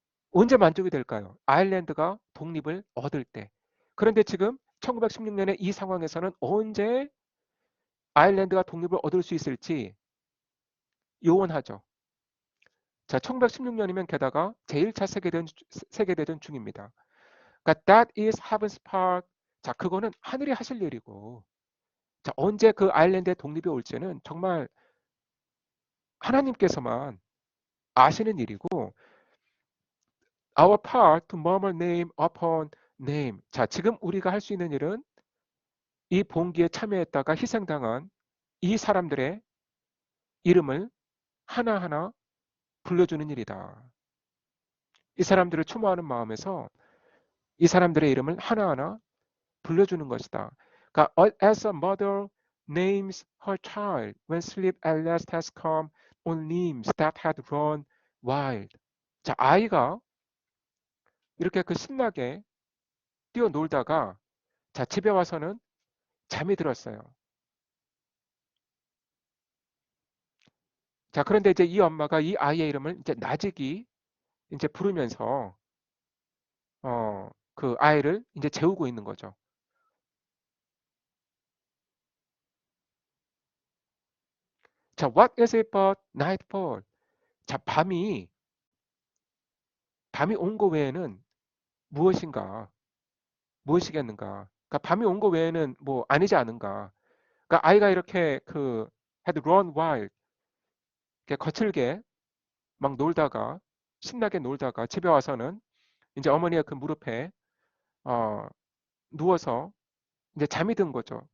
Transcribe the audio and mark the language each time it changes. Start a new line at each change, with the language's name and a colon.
Korean: 언제 만족이 될까요? 아일랜드가 독립을 얻을 때. 그런데 지금 1916년의 이 상황에서는 언제 아일랜드가 독립을 얻을 수 있을지 요원하죠. 자, 1916년이면 게다가 제1차 세계대전 중입니다. 그러니까
English: that is heaven's part.
Korean: 자, 그거는 하늘이 하실 일이고, 자, 언제 그 아일랜드의 독립이 올지는 정말 하나님께서만 아시는 일이고,
English: our part to murmur name upon name.
Korean: 자, 지금 우리가 할 수 있는 일은 이 봉기에 참여했다가 희생당한 이 사람들의 이름을 하나하나 불러주는 일이다. 이 사람들을 추모하는 마음에서 이 사람들의 이름을 하나하나 불러주는 것이다. 그러니까
English: as a mother names her child when sleep at last has come on limbs that had run wild.
Korean: 자, 아이가 이렇게 그 신나게 뛰어놀다가 자, 집에 와서는 잠이 들었어요. 자, 그런데 이제 이 엄마가 이 아이의 이름을 이제 나직이 이제 부르면서 그 아이를 이제 재우고 있는 거죠. 자,
English: what is it but nightfall?
Korean: 자, 밤이 온 거 외에는 무엇인가? 무엇이겠는가? 그러니까 밤이 온 거 외에는 뭐 아니지 않은가? 그러니까 아이가 이렇게 그
English: had run wild,
Korean: 이렇게 거칠게 막 놀다가 신나게 놀다가 집에 와서는 이제 어머니의 그 무릎에 어, 누워서 이제 잠이 든 거죠.